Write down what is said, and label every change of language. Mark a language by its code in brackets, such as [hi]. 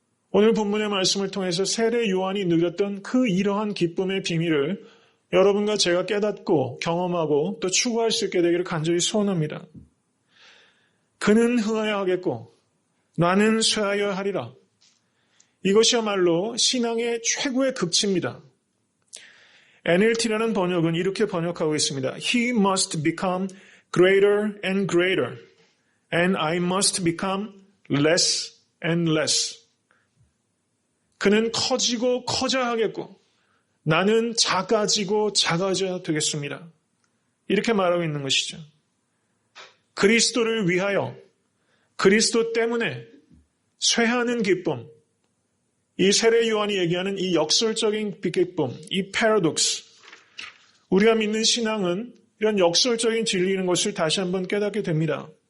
[ko] 오늘 본문의 말씀을 통해서 세례 요한이 누렸던 그 이러한 기쁨의 비밀을 여러분과 제가 깨닫고 경험하고 또 추구할 수 있게 되기를 간절히 소원합니다. 그는 흥하여야 하겠고 나는 쇠하여야 하리라. 이것이야말로 신앙의 최고의 극치입니다. NLT라는 번역은 이렇게 번역하고 있습니다. [en] He must become greater and greater, and I must become less and less. [ko] 그는 커지고 커져야 하겠고 나는 작아지고 작아져야 되겠습니다. 이렇게 말하고 있는 것이죠. 그리스도를 위하여, 그리스도 때문에 쇠하는 기쁨, 이 세례 요한이 얘기하는 이 역설적인 기쁨, 이 패러독스, 우리가 믿는 신앙은 이런 역설적인 진리인 것을 다시 한번 깨닫게 됩니다.